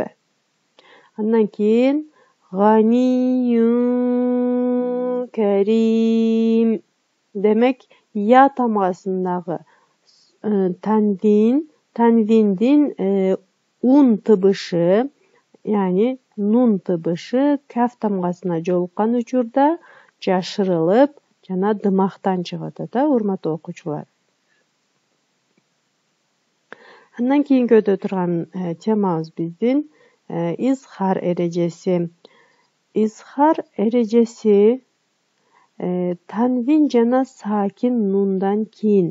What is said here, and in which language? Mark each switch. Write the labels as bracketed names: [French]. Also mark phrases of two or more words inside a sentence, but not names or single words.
[Kyrgyz] Андан кийин ганиюн карим. Демек, я тамгасындагы танвиндин ун тыбышы яни нун тыбышы каф тамгасына жолуккан учурда жашырылып жана дымактан чыгат да, урматтуу окуучулар. Андан кийинки өтө турган темабыз биздин изхар эрежеси. Изхар эрежеси танвин жана сакин нундан кийин.